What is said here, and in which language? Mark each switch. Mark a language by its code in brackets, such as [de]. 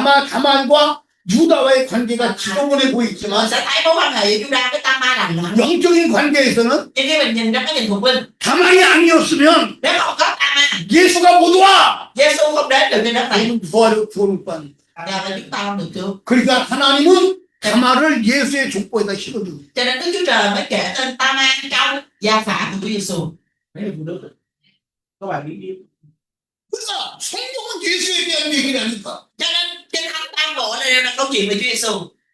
[ko] 가만과 유다와의 관계가 지저분해 [vi] mình [ko] 보이지만 [vi] sẽ thấy mối quan hệ giữa Juda với Tama là lạnh. [ko] 영적인 관계에서는 [vi] Nhưng khi mình nhìn trong cái nhìn thuộc linh, [ko] 가만이 아니었으면 [vi] nếu không có Tama, [ko] 예수가 못 와. [vi] Giêsu không đến được trên đất này. [ko] 우리는 구원을 못 받는. [vi] Nhờ là chúng ta không được cứu. [ko] 그러니까 하나님은 가마를 예수의 족보에다 실어줍니다. [vi] Cho nên Đức Chúa Trời mới kể tên Tama trong gia phả của Chúa Giêsu. Mấy người phụ nữ các bạn nghĩ đi. [ko] 그러니까 성경은 예수에 대한 얘기를 하니까 [vi] Cho nên Kinh Thánh Tam Bộ này đều là câu chuyện về Chúa Giêsu.